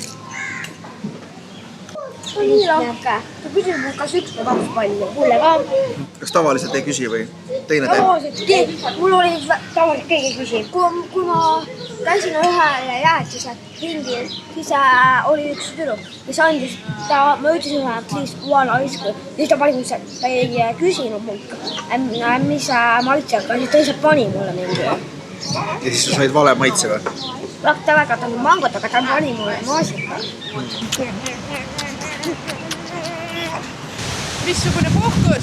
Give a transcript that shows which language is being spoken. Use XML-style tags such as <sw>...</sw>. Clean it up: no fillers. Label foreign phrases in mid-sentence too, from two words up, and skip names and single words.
<et>Nii lahke. Ta küsis mul kas üks või kaks palli. Mulle ka. Kas tavaliselt ei küsi või teine teeb? Mul oli tavaliselt keegi küsib. Kui ma käisin ühele jäätise ringil, siis oli üks tüdruk, kes andis, ma ütlesin ühe,</et> <en>please one ice cream.</en> <et>Siis ta pani mulle, ta ei küsinud mult, mis maitse, aga siis ta lihtsalt pani mulle mingi. Ja siis sa said vale maitse või? Ta väga tahab mangot, aga ta pani mulle maasika. Missugune puhkus?</et>